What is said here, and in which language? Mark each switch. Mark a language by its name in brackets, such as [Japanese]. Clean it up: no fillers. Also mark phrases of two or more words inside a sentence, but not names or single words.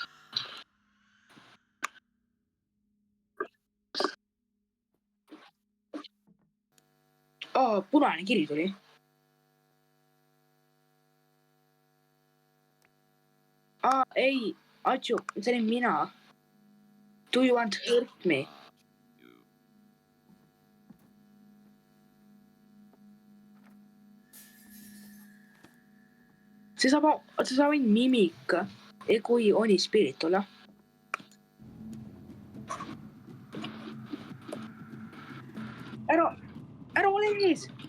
[Estonian] Punane kiri tuli. Ei, Atsu, see olin mina. [English] Do you want to hurt me? [Estonian] See saab ainult mimik, kui oni spirit olla. Ära ole ees!